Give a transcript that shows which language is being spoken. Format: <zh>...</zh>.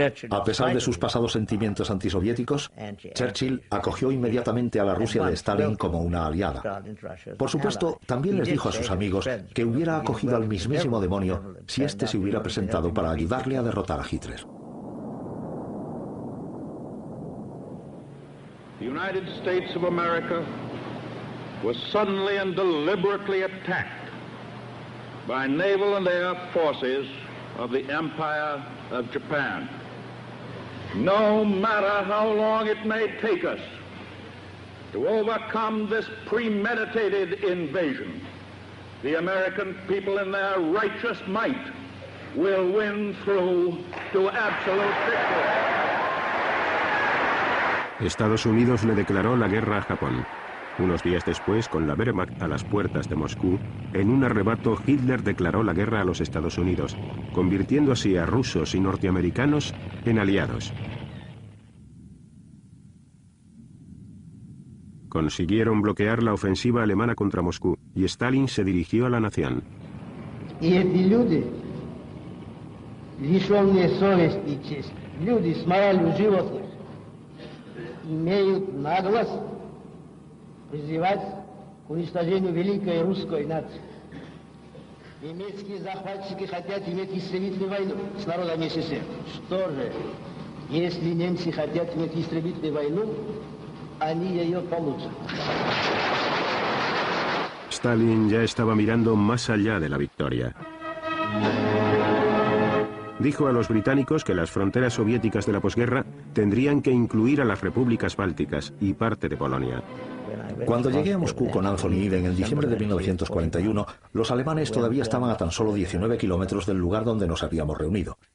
<es>A pesar de sus pasados sentimientos antisoviéticos, Churchill acogió inmediatamente a la Rusia de Stalin como una aliada. Por supuesto, también les dijo a sus amigos que hubiera acogido al mismísimo demonio si éste se hubiera presentado para ayudarle a derrotar a Hitler.</es> <en>the United States of America was suddenly and deliberately attacked by naval and air forces of the Empire of Japan. No matter how long it may take us to overcome this premeditated invasion, the American people in their righteous might will win through to absolute victory.</en> <es>Estados Unidos le declaró la guerra a Japón. Unos días después, con la Wehrmacht a las puertas de Moscú, en un arrebato Hitler declaró la guerra a los Estados Unidos, convirtiendo así a rusos y norteamericanos en aliados. Consiguieron bloquear la ofensiva alemana contra Moscú y Stalin se dirigió a la nación.</es> <ru>Y эти люди, лишенные совести и чести, люди с моралью животных, имеют наглость призывать к уничтожению великой русской нации. Немецкие захватчики хотят иметь истребительную войну с народами СССР. Что же, если немцы хотят иметь истребительную войну, они ее получат.</ru> <es>Stalin ya estaba mirando más allá de la victoria. Dijo a los británicos que las fronteras soviéticas de la posguerra tendrían que incluir a las repúblicas bálticas y parte de Polonia. Cuando llegué a Moscú con Anthony Eden en diciembre de 1941, los alemanes todavía estaban a tan solo 19 kilómetros del lugar donde nos habíamos reunido.</es>